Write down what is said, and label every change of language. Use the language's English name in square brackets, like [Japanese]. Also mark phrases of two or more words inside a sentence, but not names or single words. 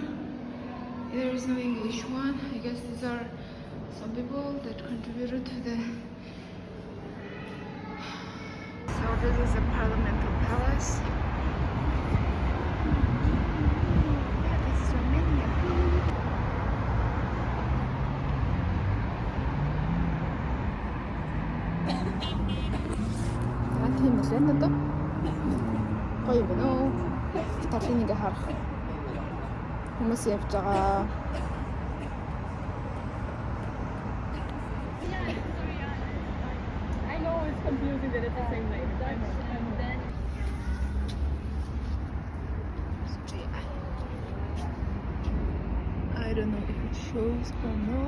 [English] There is no English one. I guess these are some people that contributed to the... So this is a parliamentary palace. Yeah, this is Romania. [Mongolian] тийм л энэ одоо гоё юм уу? Талын ингээ харах хүмүүс явж байгаа. [English] I know it's confusing that it's the same like Dutch and then I don't know if it shows or not.